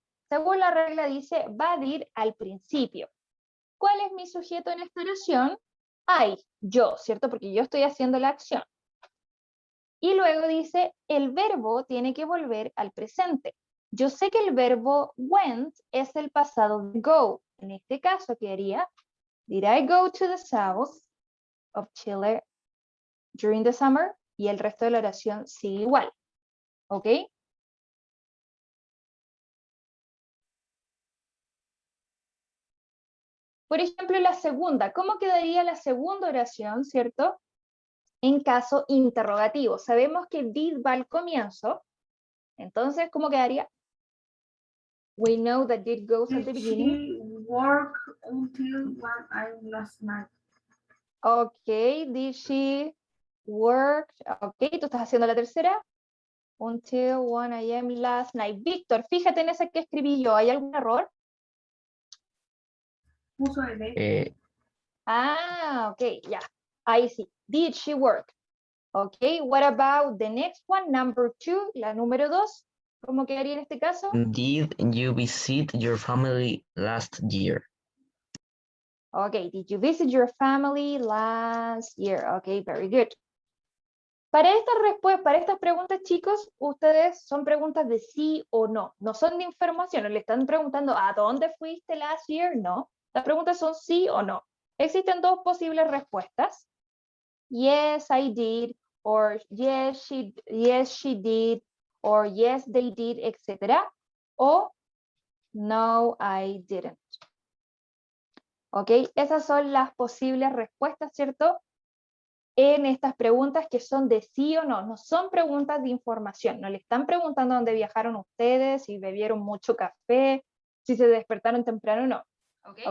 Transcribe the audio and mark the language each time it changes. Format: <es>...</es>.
<es>Según la regla dice, va a ir al principio. ¿Cuál es mi sujeto en esta oración? Yo, ¿cierto? Porque yo estoy haciendo la acción. Y luego dice, el verbo tiene que volver al presente. Yo sé que el verbo went es el pasado de go. En este caso quedaría,</es> <en>did I go to the south of Chile during the summer?</en> <es>Y el resto de la oración sigue igual. ¿Ok? Por ejemplo, la segunda. ¿Cómo quedaría la segunda oración, cierto? En caso interrogativo. Sabemos que did va al comienzo. Entonces, ¿cómo quedaría?</es> <en>We know that did goes at the Did beginning. she work until 1 a.m. last night? Ok, did she work?</en> <es>Ok, tú estás haciendo la tercera.</es> <en>Until 1 a.m. last night.</en> <es>Víctor, fíjate en ese que escribí yo. ¿Hay algún error? Puso el Ok, ya. Ahí sí.</es> <en>Did she work? Ok, what about the next one? Number 2,</en> <es>la número 2. ¿Cómo quedaría en este caso?</es> <en>Did you visit your family last year? Ok, did you visit your family last year? Ok, very good.</en> <es>Para estas preguntas, chicos, ustedes son preguntas de sí o no. No son de información, no le están preguntando ¿a dónde fuiste</es> <en>last year?</en> <es>No. Las preguntas son sí o no. Existen dos posibles respuestas.</es> <en>Yes, I did, or yes, she did, or yes, they did, etc.</en> <es>O no,</es> <en>I didn't. ¿Ok?</en> <es>Esas son las posibles respuestas, ¿cierto? En estas preguntas que son de sí o no. No son preguntas de información. No le están preguntando dónde viajaron ustedes, si bebieron mucho café, si se despertaron temprano o no.</es>